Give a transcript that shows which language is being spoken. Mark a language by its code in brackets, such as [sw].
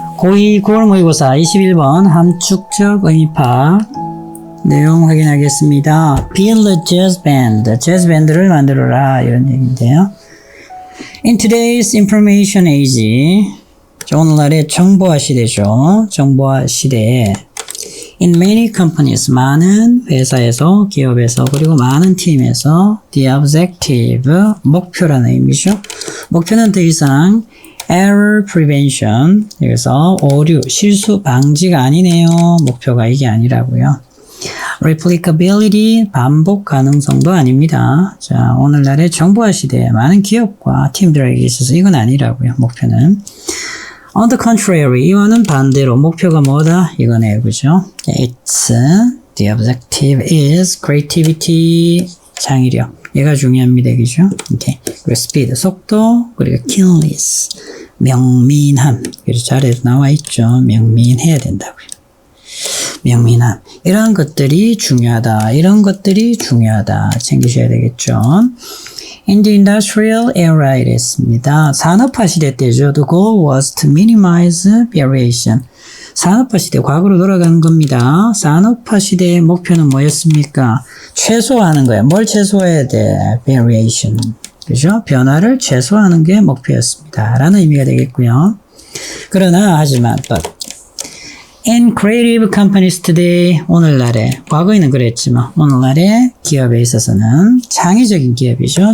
[ko] 고2 9월 모의고사 21번 함축적 의미파악 내용 확인하겠습니다. [en] Build a jazz band. [ko] 재즈 밴드를 만들어라 이런 얘기인데요. [en] In today's information age, [ko] 오늘날의 정보화 시대죠. 정보화 시대에 [en] In many companies, [ko] 많은 회사에서, 기업에서, 그리고 많은 팀에서 [en] The objective, [ko] 목표라는 의미죠. 목표는 더 이상 [en] error prevention, [ko] 그래서 오류, 실수 방지가 아니네요. 목표가 이게 아니라고요. replicability, 반복 가능성도 아닙니다. 자, 오늘날의 정보화 시대에 많은 기업과 팀들에게 있어서 이건 아니라고요. 목표는. [en] On the contrary, [ko] 이와는 반대로 목표가 뭐다? 이거네요. 그죠? [en] It's, the objective is creativity, 창의력. [ko] 얘가 중요합니다. 그죠? 오케이. 그리고 speed, 속도, 그리고 keenness, 명민함. 그래서 자료에도 나와 있죠. 명민해야 된다고요. 명민함. 이런 것들이 중요하다. 이런 것들이 중요하다. 챙기셔야 되겠죠. [en] In the industrial era [ko] 이랬습니다. 산업화 시대 때죠. [en] The goal was to minimize variation. [ko] 산업화 시대, 과거로 돌아가는 겁니다. 산업화 시대의 목표는 뭐였습니까? 최소화하는 거예요. 뭘 최소화해야 돼? Variation. 그죠? 변화를 최소화하는 게 목표였습니다. 라는 의미가 되겠고요. 그러나, 하지만, [en] but, in creative companies today, [ko] 오늘날에, 과거에는 그랬지만, 오늘날의 기업에 있어서는, 창의적인 기업이죠.